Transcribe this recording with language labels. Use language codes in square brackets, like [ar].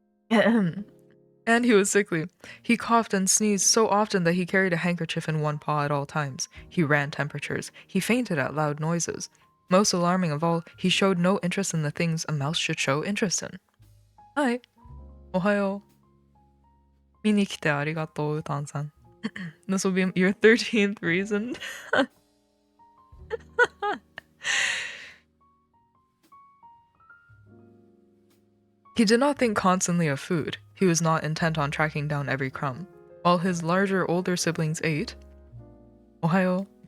[en] And he was sickly. He coughed and sneezed so often that he carried a handkerchief in one paw at all times. He ran temperatures. He fainted at loud noises. Most alarming of all, he showed no interest in the things a mouse should show interest in. Hi. Ohayo. [ja] 見に来てありがとう、タンさん. [en] This will be your 13th reason. He did not think constantly of food. He was not intent on tracking down every crumb. While his larger, older siblings ate, Ohayo.